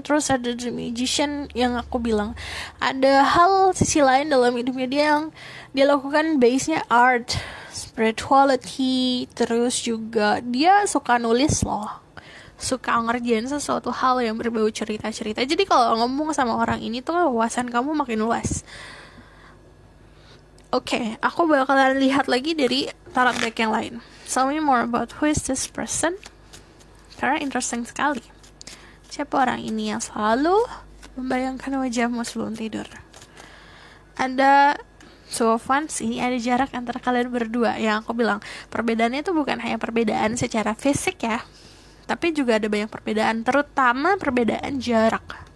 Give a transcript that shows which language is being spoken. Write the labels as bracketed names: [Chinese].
[Indonesian] Terus ada the magician yang aku bilang. Ada hal sisi lain dalam hidupnya dia yang dia lakukan, base-nya art, spirituality, terus juga dia suka nulis loh. Suka ngerjain sesuatu hal yang berbau cerita-cerita. Jadi kalau ngomong sama orang ini tuh wawasan kamu makin luas. Oke, aku bakalan lihat lagi dari tarot deck yang lain. [English] Tell me more about who is this person. [Indonesian] Karena interesting sekali. Siapa orang ini yang selalu membayangkan wajahmu sebelum tidur? Ada Two of Wands, ini ada jarak antara kalian berdua. Yang aku bilang, perbedaannya itu bukan hanya perbedaan secara fisik ya, tapi juga ada banyak perbedaan, terutama perbedaan jarak.